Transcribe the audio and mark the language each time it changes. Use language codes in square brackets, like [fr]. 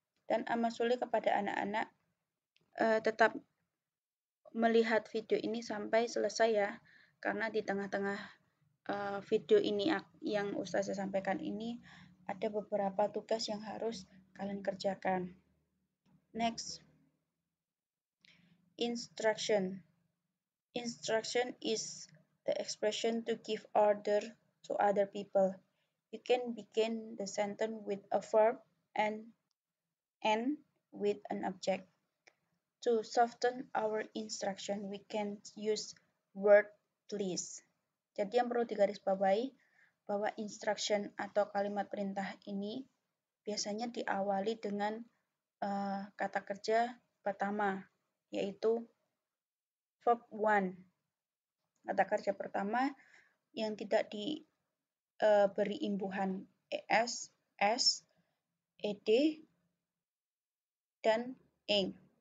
[id] Dan amat sulit kepada anak-anak tetap melihat video ini sampai selesai ya, karena di tengah-tengah video ini yang Ustazah sampaikan ini ada beberapa tugas yang harus kalian kerjakan. [en] Next, instruction. Instruction is the expression to give order to other people. You can begin the sentence with a verb and end with an object. To soften our instruction, we can use word please. [id] Jadi yang perlu digarisbawahi bahwa instruction atau kalimat perintah ini biasanya diawali dengan kata kerja pertama, yaitu verb one. Kata kerja pertama yang tidak diberi imbuhan es, s, ed, dan ing.